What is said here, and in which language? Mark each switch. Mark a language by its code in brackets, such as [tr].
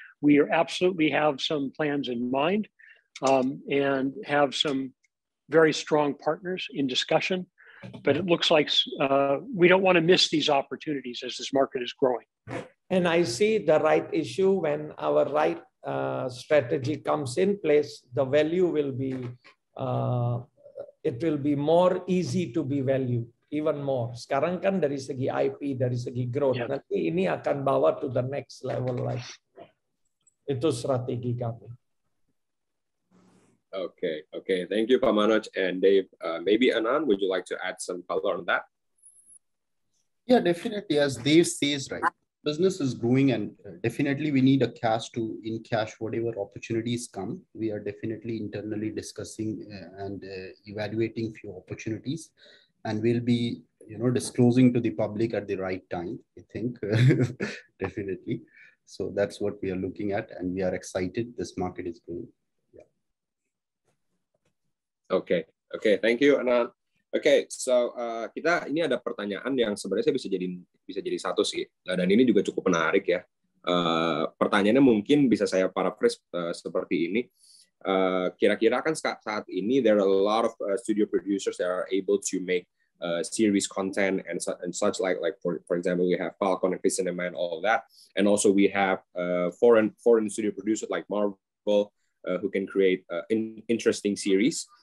[en] We absolutely have some plans in mind and have some very strong partners in discussion, but it looks like we don't want to miss these opportunities as this market is growing. And I see the right issue when our right strategy comes in place, the value will be it will be more easy to be valued, even more. [id] Sekarang kan dari segi IP, dari segi growth, nanti ini akan bawa [en] to the next level [id] lagi. Itu strategi kami. [en] Okay. Thank you, Pak Manoj and Dave. Maybe Anand, would you like to add some color on that? Yeah, definitely. As Dave says, right, business is growing, and definitely we need a cash to in cash whatever opportunities come. We are definitely internally discussing and evaluating few opportunities, and we'll be disclosing to the public at the right time, I think. Definitely. So that's what we are looking at, and we are excited. This market is growing. Yeah. Okay. Thank you, Anand. [id] Oke, so kita ini ada pertanyaan yang sebenarnya bisa jadi satu sih, dan ini juga cukup menarik ya. Pertanyaannya mungkin bisa saya paraphrase seperti ini. Kira-kira kan saat ini [en] there are a lot of studio producers that are able to make series content and such like for example we have Falcon and Cinema and all of that, and also we have foreign studio producers like Marvel who can create interesting series.